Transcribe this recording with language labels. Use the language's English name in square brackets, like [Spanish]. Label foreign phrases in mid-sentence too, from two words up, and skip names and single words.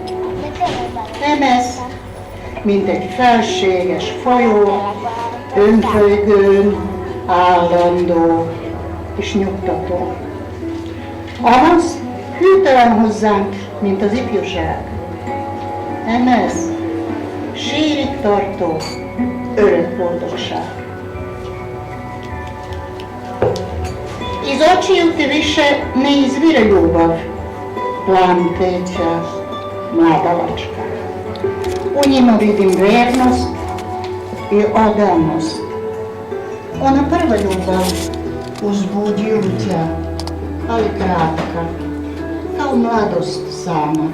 [Hungarian] Nem ez, mint egy felséges folyó, önfölygőn, állandó és nyugtató. Amaz hűtelen hozzánk, mint az ifjúság. Nem ez, sírig tartó, örök boldogság. [Croatian] Iz očiju ti više ne izvire ljubav, plamteća, mladalačka. U njima vidim vjernost i odanost. Ona prva ljubav, uzbuđujuća, ali kratka, kao mladost sama.